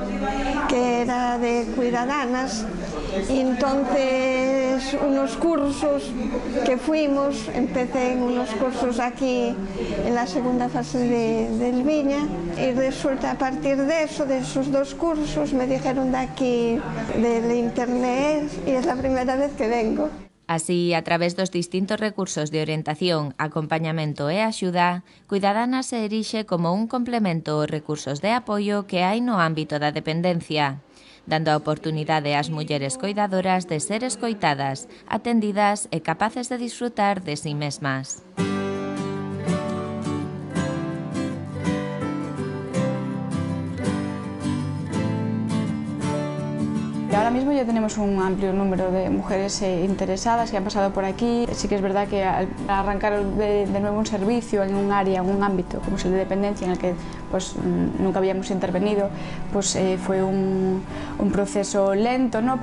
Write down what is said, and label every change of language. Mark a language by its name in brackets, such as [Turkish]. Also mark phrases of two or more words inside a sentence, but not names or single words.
[Spanish] Que era de Cuidadanas, y entonces unos cursos que fuimos, empecé en unos cursos aquí en la segunda fase del Viña, y resulta a partir de eso, de esos dos cursos, me dijeron de aquí, del internet, y es la primera vez que vengo. [Galician] Así, a través dos distintos recursos de orientación, acompañamento e axuda, Cuidadanas se erixe como un complemento aos recursos de apoio que hai no ámbito da dependencia, dando a oportunidade ás mulleres coidadoras de ser escoitadas, atendidas e capaces de disfrutar de sí mesmas. [Spanish] Ahora mismo ya tenemos un amplio número de mujeres interesadas que han pasado por aquí. Sí que es verdad que al arrancar de nuevo un servicio en un área, en un ámbito como es el de dependencia, en el que pues nunca habíamos intervenido, pues fue un proceso lento, ¿no?